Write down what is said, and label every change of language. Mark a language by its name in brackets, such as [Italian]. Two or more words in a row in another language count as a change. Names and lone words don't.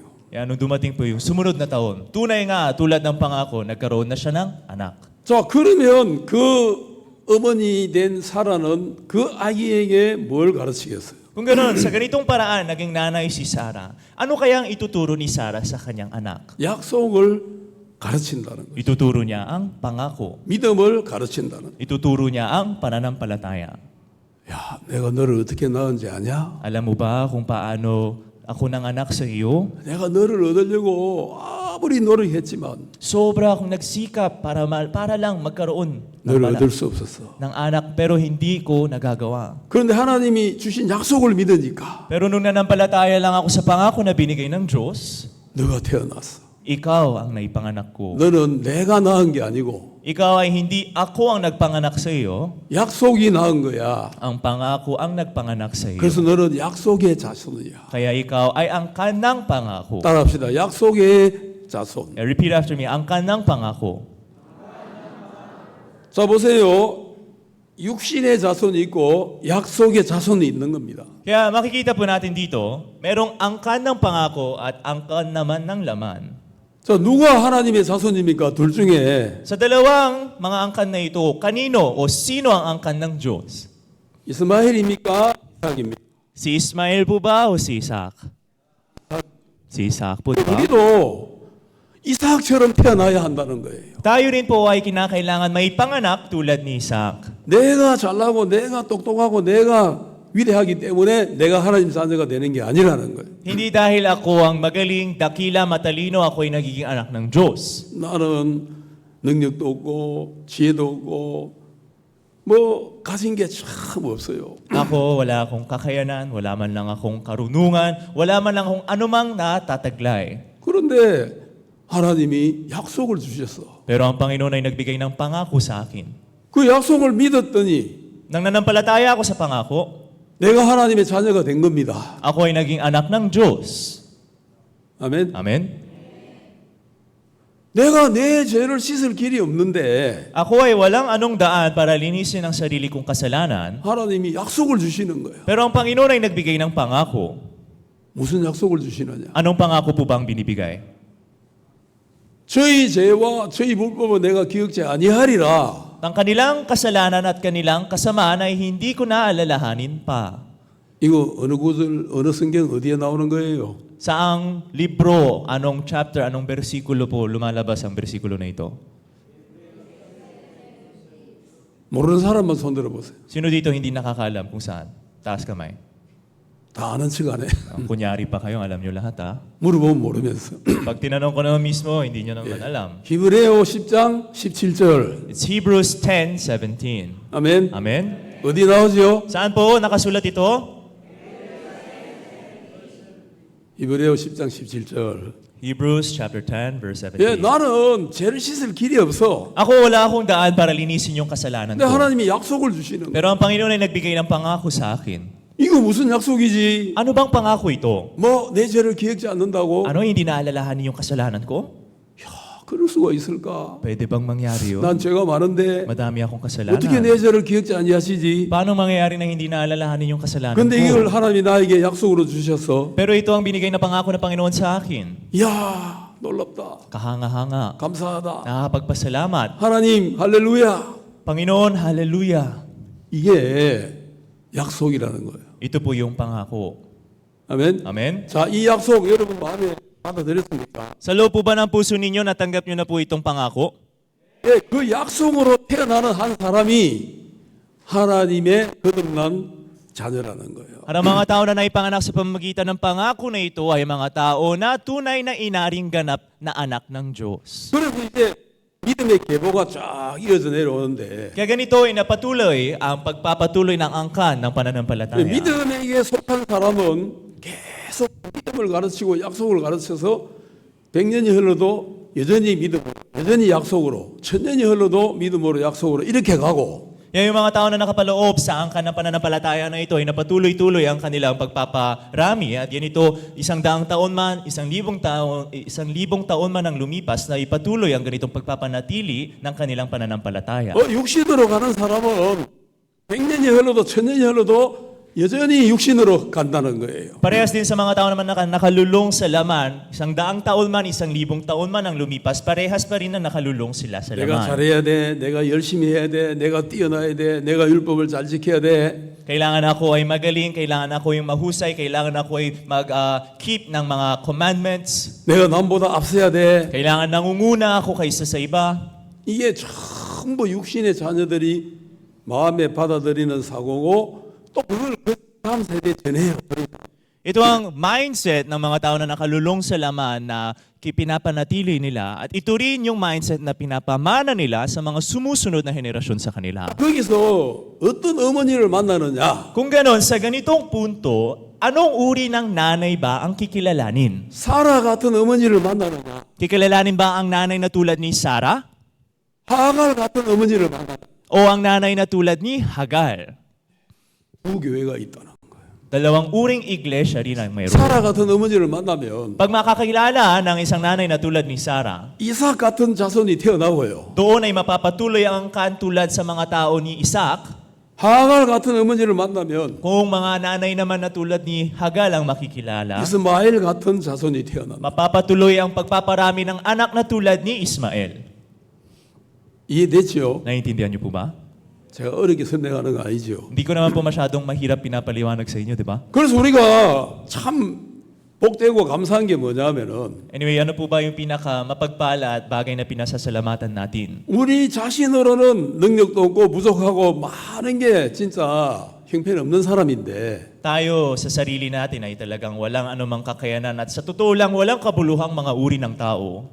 [Filipino] Kaya nung dumating po yung sumunod na taon, tunay nga, tulad ng pangako, nagkaroon na siya ng anak. [Korean] 자, 그러면 그 어머니 된 사라는 그 아기에게 뭘 가르치겠어요? [Filipino] Kung ganoon, sa ganitong paraan, naging nanay si Sarah. Ano kayang ituturo ni Sarah sa kanyang anak? [Korean] 약속을 가르친다는 거예요. [Filipino] Ituturo niya ang pangako. [Korean] 믿음을 가르친다는 거예요. [Filipino] Ituturo niya ang pananampalataya. [Korean] 야, 내가 너를 어떻게 낳은지 아냐? [Filipino] Alam mo ba kung paano ako nang anak sa iyo? [Korean] 내가 너를 얻으려고 아무리 노력했지만 [Filipino] Sobra akong nagsikap para lang magkaroon ng [Korean] 늘 [Filipino] anak, [Korean] 얻을 수 없었어. [Filipino] ng anak pero hindi ko nagagawa. [Korean] 그런데 하나님이 주신 약속을 믿으니까 [Filipino] Pero nung nanampalataya lang ako sa pangako na binigay ng Diyos, [Korean] 너가 태어났어. [Filipino] ikaw ang naipanganak ko. [Korean] 너는 내가 낳은 게 아니고 [Filipino] Ikaw ay hindi ako ang nagpanganak sa iyo, [Korean] 약속이 낳은 거야. [Filipino] ang pangako ang nagpanganak sa iyo. [Korean] 그래서 너는 약속의 자손이야. [Filipino] Kaya ikaw ay ang kanang pangako. [Korean] 따라합시다. 약속의 자손. [English] Repeat after me, [Filipino] ang kanang pangako. [Korean] 자 보세요. 육신의 자손이 있고 약속의 자손이 있는 겁니다. [Filipino] Kaya makikita po natin dito, merong angkan ng pangako at angkan naman ng laman. [Korean] 자 누가 하나님의 자손입니까? 둘 중에 [Filipino] Sa dalawang mga angkan na ito, kanino o sino ang angkan ng Diyos? [Korean] 이스마엘입니까? 이삭입니까? [Filipino] Si Ismael po ba o si Isaac? Si Isaac po, di ba? [Korean] 우리도 이삭처럼 태어나야 한다는 거예요. [Filipino] Tayo rin po ay kinakailangan may panganak tulad ni Isaac. [Korean] 내가 잘나고 내가 똑똑하고 내가 위대하기 때문에 내가 하나님 자녀가 되는 게 아니라는 거예요. [Filipino] Hindi dahil ako ang magaling, dakila, matalino, ako ay nagiging anak ng Diyos. [Korean] 나는 능력도 없고 지혜도 없고 뭐 가진 게 참 없어요. [Filipino] Ako, wala akong kakayanan, wala man lang akong karunungan, wala man lang akong anumang natataglay. [Korean] 그런데 하나님이 약속을 주셨어. [Filipino] Pero ang Panginoon ay nagbigay ng pangako sa akin. [Korean] 그 약속을 믿었더니 [Filipino] Nang nanampalataya ako sa pangako, [Korean] 내가 하나님의 자녀가 된 겁니다. [Filipino] ako ay naging anak ng Diyos. [Korean] 아멘. [Filipino] Amen? [Korean] 내가 내 죄를 씻을 길이 없는데 [Filipino] Ako ay walang anong daan para linisin ang sarili kong kasalanan. [Korean] 하나님이 약속을 주시는 거예요. [Filipino] Pero ang Panginoon ay nagbigay ng pangako. [Korean] 무슨 약속을 주시느냐? [Filipino] Anong pangako po ba ang binibigay? [Korean] 저희 죄와 저희 불법은 내가 기억지 아니하리라. [Filipino] Ang kanilang kasalanan at kanilang kasamaan ay hindi ko naalalahanin pa. [Korean] 이거 어느 구절 어느 성경 어디에 나오는 거예요? [Filipino] Saang libro, anong chapter, anong bersikulo po lumalabas ang bersikulo na ito? [Korean] 모르는 사람만 손 들어보세요. [Filipino] Sino dito hindi nakakaalam kung saan? Taas kamay. [Korean] 다 아는 척 안 해. [Filipino] Kunyari pa kayong alam nyo lahat ha. [Korean] 물어보면 모르면서. [Filipino] Pag tinanong ko naman mismo, hindi nyo naman alam. [Korean] 히브리서 10장 17절. [English] It's Hebrews 10:17. [Korean] 아멘. [Filipino] Amen? [Korean] 어디 나오죠? [Filipino] Saan po nakasulat ito? [Korean] 히브리서 10장 17절. [English] Hebrews chapter 10 verse [Korean] 예, [English] 17. [Korean] 나는 죄를 씻을 길이 없어. [Filipino] Ako wala akong daan para linisin yung kasalanan [Korean] 근데 [Filipino] ko. [Korean] 하나님이 약속을 주시는 거야. [Filipino] Pero ang Panginoon ay nagbigay ng pangako sa akin. [Korean] 이거 무슨 약속이지? [Filipino] Ano bang pangako ito? [Korean] 뭐 내 죄를 기억지 않는다고? [Filipino] Ano hindi naalalahanin yung kasalanan ko? [Korean] 그럴 수가 있을까? [Filipino] Pwede bang mangyari yun? [Korean] 난 죄가 많은데 [Filipino] Madami akong kasalanan. [Korean] 어떻게 내 죄를 기억지 아니하시지? [Filipino] Paano mangyayari na hindi naalalahanin yung kasalanan [Korean] 근데 이걸 [Filipino] ko? [Korean] 하나님이 나에게 약속으로 주셨어. [Filipino] Pero ito ang binigay na pangako ng Panginoon sa akin. [Korean] 이야, 놀랍다. [Filipino] Kahanga-hanga. [Korean] 감사하다. [Filipino] Nakakapagpasalamat. [Korean] 하나님, 할렐루야. [Filipino] Panginoon, hallelujah. [Korean] 이게 약속이라는 거예요. [Filipino] Ito po yung pangako. [Korean] 아멘. [Filipino] Amen? [Korean] 자, 이 약속 여러분 마음에 받아들였습니까? [Filipino] Sa loob po ba ng puso ninyo, natanggap nyo na po itong pangako? [Korean] 예, 그 약속으로 태어나는 한 사람이 하나님의 거듭난 자녀라는 거예요. [Filipino] Ang mga tao na naipanganak sa pamamagitan ng pangako na ito ay mga tao na tunay na inaring ganap na anak ng Diyos. [Korean] 그래서 이제 믿음의 계보가 쫙 이어져 내려오는데 [Filipino] Kaya ganito ay napatuloy ang pagpapatuloy ng angkan ng pananampalataya. [Korean] 믿음에게 속한 사람은 계속 믿음을 가르치고 약속을 가르쳐서 100년이 흘러도 여전히 믿음, 여전히 약속으로, 1000년이 흘러도 믿음으로 약속으로 이렇게 가고 [Filipino] Yan yung mga tao na nakapaloob sa angkan ng pananampalataya na ito ay napatuloy-tuloy ang kanilang pagpaparami. At yan ito, 100 taon man, 1,000 taon man ang lumipas na ipatuloy ang ganitong pagpapanatili ng kanilang pananampalataya. [Korean] 육신으로 가는 사람은 100년이 흘러도 1000년이 흘러도 여전히 육신으로 간다는 거예요. [Filipino] Parehas din sa mga tao naman na nakalulong sa laman, 100 taon man, 1,000 taon man ang lumipas, parehas pa rin na nakalulong sila sa [Korean] 내가 [Filipino] laman. [Korean] 잘해야 돼, 내가 열심히 해야 돼, 내가 뛰어나야 돼, 내가 율법을 잘 지켜야 돼. [Filipino] Kailangan ako ay magaling, kailangan ako ay mahusay, kailangan ako ay mag-keep ng mga commandments, [Korean] 내가 남보다 앞서야 돼. [Filipino] kailangan nangunguna ako kaysa sa iba. [Korean] 이게 전부 육신의 자녀들이 마음에 받아들이는 사고고 또 그걸 그 다음 세대에 전해요. [Filipino] Ito ang mindset ng mga tao na nakalulong sa laman na pinapanatili nila at ito rin yung mindset na pinapamana nila sa mga sumusunod na henerasyon sa kanila. [Korean] 거기서 어떤 어머니를 만나느냐? [Filipino] Kung ganon, sa ganitong punto, anong uri ng nanay ba ang kikilalanin? [Korean] 사라 같은 어머니를 만나느냐? [Filipino] Kikilalanin ba ang nanay na tulad ni Sarah? [Korean] 하갈 같은 어머니를 만나느냐? [Filipino] O ang nanay na tulad ni Hagar? [Korean] 두 교회가 있다는 거예요. [Filipino] Dalawang uring iglesia rin ang mayroon. [Korean] 사라 같은 어머니를 만나면 [Filipino] Pag makakilala ng isang nanay na tulad ni Sarah, [Korean] 이삭 같은 자손이 태어나고요. [Filipino] doon ay mapapatuloy ang katulad sa mga tao ni Isaac. [Korean] 하갈 같은 어머니를 만나면 [Filipino] Kung mga nanay naman na tulad ni Hagar ang makikilala, [Korean] 이스마엘 같은 자손이 태어난다. [Filipino] mapapatuloy ang pagpaparami ng anak na tulad ni Ismael. [Korean] 이해됐죠? [Filipino] Naiintindihan niyo po ba? [Korean] 제가 어렵게 설명하는 거 아니죠. [Filipino] Hindi ko naman po masyadong mahirap pinapaliwanag sa inyo, di ba? [Korean] 그래서 우리가 참 복되고 감사한 게 뭐냐면은 [Filipino] Anyway, ano po ba yung pinaka mapagpala at bagay na pinasasalamatan natin? [Korean] 우리 자신으로는 능력도 없고 부족하고 많은 게 진짜 형편없는 사람인데 [Filipino] Tayo sa sarili natin ay talagang walang anumang kakayanan at sa totoo lang walang kabuluhang mga uri ng tao.